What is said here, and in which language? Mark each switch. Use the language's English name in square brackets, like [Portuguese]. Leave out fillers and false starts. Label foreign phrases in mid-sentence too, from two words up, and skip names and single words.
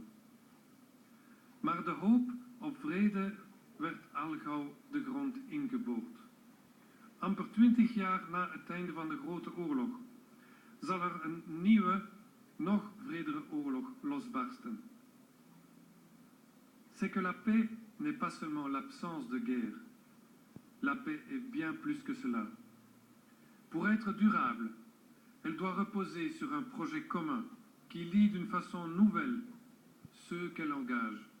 [Dutch] Maar de hoop op vrede werd al gauw de grond ingeboord. Amper 20 jaar na het einde van de Grote Oorlog zal er een nieuwe, nog vredere oorlog losbarsten. [French] C'est que la paix n'est pas seulement l'absence de guerre. La paix est bien plus que cela. Pour être durable, elle doit reposer sur un projet commun qui lie d'une façon nouvelle ceux qu'elle engage.